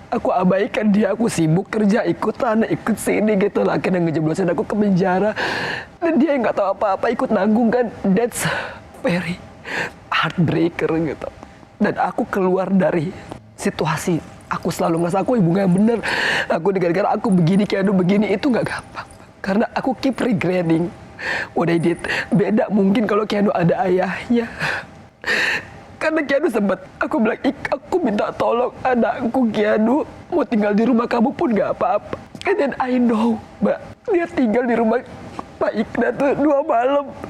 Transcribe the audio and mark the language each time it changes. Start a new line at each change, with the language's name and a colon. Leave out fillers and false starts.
Indonesian: Aku abaikan dia, aku sibuk kerja, ikutan, ikut sini gitu lah. Akhirnya ngejeblosin aku ke penjara. Dan dia yang gak tahu apa-apa ikut nanggung kan.
English: That's very heartbreaker gitu.
Indonesian: Dan aku keluar dari situasi. Aku selalu ngerasa aku ibu gak bener. Aku gara-gara aku begini, Keanu begini, itu gak gampang. Karena aku
English: keep regretting what I did.
Indonesian: Beda mungkin kalau Keanu ada ayahnya. Karena Keanu sempat, aku bilang, aku minta tolong anakku Keanu mau tinggal di rumah kamu pun gak apa-apa.
English: And then I know,
Indonesian: Mbak, dia tinggal di rumah Pak Ikna tuh 2 malam.